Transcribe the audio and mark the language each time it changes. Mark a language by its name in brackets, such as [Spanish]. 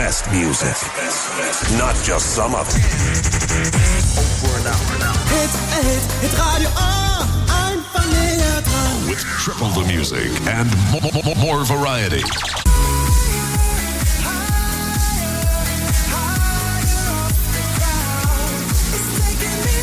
[English] Music, not just some of it. Over and out. [German] Hit Radio A, einfach näher dran. [English] With triple the music and more variety. Higher, higher off the ground. It's taking me.